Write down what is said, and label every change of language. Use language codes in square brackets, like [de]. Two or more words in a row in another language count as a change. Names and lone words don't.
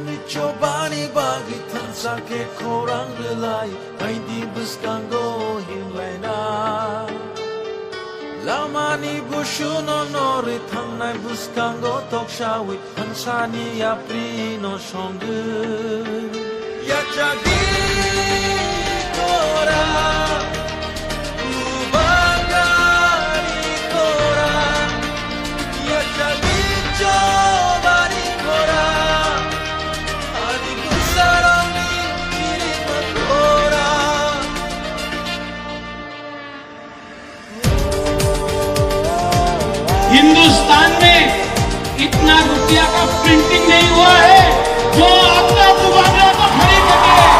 [trp] Chobani bagi tansa ke korang relai Hai di buskango himlaina Lamani bushuno nori tangnai buskango tokshawi Hansani yapri no shongu Yachagi kora Ubagari kora Yachagi chobani kora [hi] हिंदुस्तान में इतना रुपया का प्रिंटिंग नहीं हुआ है जो अपना मुकाबला को खरीद सके।